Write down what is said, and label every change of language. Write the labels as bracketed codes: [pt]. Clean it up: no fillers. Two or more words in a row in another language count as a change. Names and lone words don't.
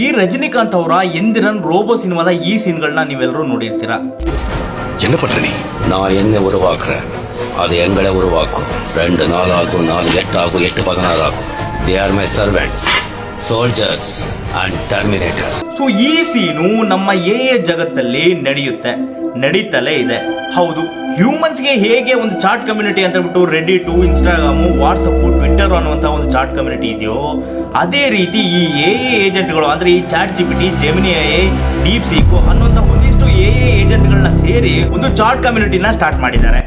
[kn] ಈ ರಜನಿಕಾಂತ್ ಅವರ ಎಂದಿರನ್ ರೋಬೋ ಸಿನಿಮಾದ ಈ ಸೀನ್ಗಳನ್ನ ನೀವೆಲ್ಲರೂ ನೋಡಿರ್ತೀರಾ. [ta] என்ன பண்ற நீ? நான் என்ன உருவாக்குறேன் அது எங்களை உருவாக்கும். 2 4 ஆகும், 4 8 ஆகும், 8 16 ஆகும். [en] They are my servants, soldiers and terminators. [kn] ಸೊ ಈ ಸೀನು ನಮ್ಮ ಎ ಜಗತ್ತಲ್ಲಿ ನಡೀತಲೇ ಇದೆ. ಹೌದು, ಹ್ಯೂಮನ್ಸ್ಗೆ ಹೇಗೆ ಒಂದು [en] chat community [kn] ಅಂತ ಹೇಳ್ಬಿಟ್ಟು ರೆಡಿಟು, ಇನ್ಸ್ಟಾಗ್ರಾಮು, ವಾಟ್ಸಪ್ಪು, ಟ್ವಿಟ್ಟರ್ ಅನ್ನುವಂಥ ಒಂದು [en] chat community [kn] ಇದೆಯೋ, ಅದೇ ರೀತಿ ಈ ಏಜೆಂಟ್ಗಳು ಅಂದರೆ ಈ ಚಾಟ್ ಜಿಪಿಟಿ, ಜೆಮಿನಿ ಎ, ಡೀಪ್ ಸೀಕು ಅನ್ನುವಂಥ ಒಂದಿಷ್ಟು ಏಜೆಂಟ್ಗಳನ್ನ ಸೇರಿ ಒಂದು [en] chat community start [kn] ಮಾಡಿದ್ದಾರೆ.